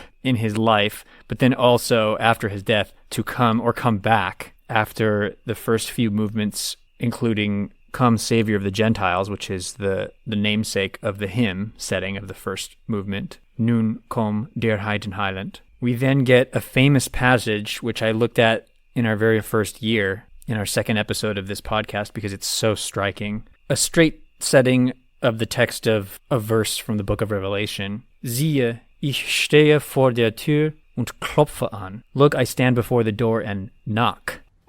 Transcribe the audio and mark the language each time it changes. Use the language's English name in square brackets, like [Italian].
[English] in his life, but then also after his death to come back after the first few movements, including Come, Savior of the Gentiles, which is the namesake of the hymn setting of the first movement, Nun komm, der Heiden Heiland. We then get a famous passage, which I looked at in our very first year, in our second episode of this podcast, because it's so striking. A straight setting of the text of a verse from the book of Revelation. [German] Siehe, ich stehe vor der Tür und klopfe an. [English] Look, I stand before the door and knock.